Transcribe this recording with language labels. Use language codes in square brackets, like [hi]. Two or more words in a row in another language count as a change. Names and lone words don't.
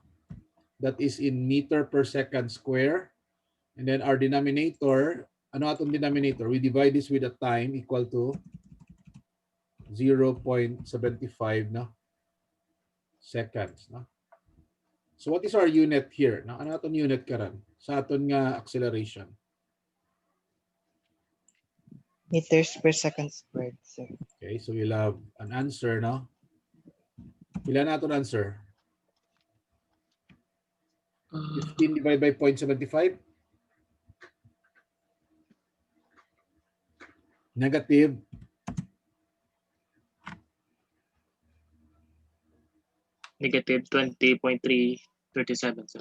[en] That is in meter per second square. And then our denominator, [hil] ano atong denominator? [en] We divide this with a time equal to 0.75, no, seconds. No? So what is our unit here? No? [hil] Ano atong unit karan sa aton nga acceleration? [en] Meters per second squared, sir. Okay, so we'll have an answer, no? [hil] Pila na aton answer? [en] 15 divided by 0.75? Negative. Negative 20.337, sir.